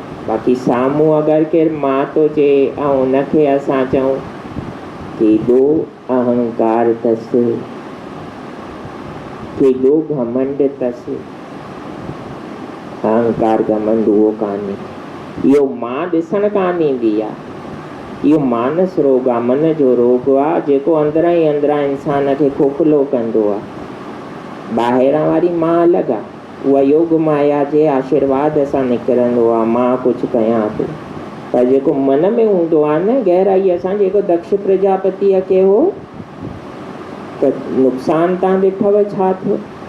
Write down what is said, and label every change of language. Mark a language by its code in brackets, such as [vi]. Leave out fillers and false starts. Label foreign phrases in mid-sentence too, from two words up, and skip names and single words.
[sd] बाक़ी साम्हूं अगरि केरु मां थो चए ऐं उनखे असां चऊं केॾो अहंकार अथसि, केॾो घमंड अथसि, अहंकार घमंड उहो कान्हे, इहो मां ॾिसणु कान ईंदी आहे। इहो मानस रोग आहे, मन जो रोग आहे, जेको अंदरां ई अंदरां इंसान खे खोखलो कंदो आहे। ॿाहिरां वारी मां अलॻि आहे, उहा योग माया जे आशीर्वाद सां निकिरंदो आहे, मां कुझु कयां थो। पर जेको मन में हूंदो आहे न गहराईअ सां, जेको दक्ष प्रजापतिअ खे हो, त नुक़सान तव्हां ॾिठव छा थियो।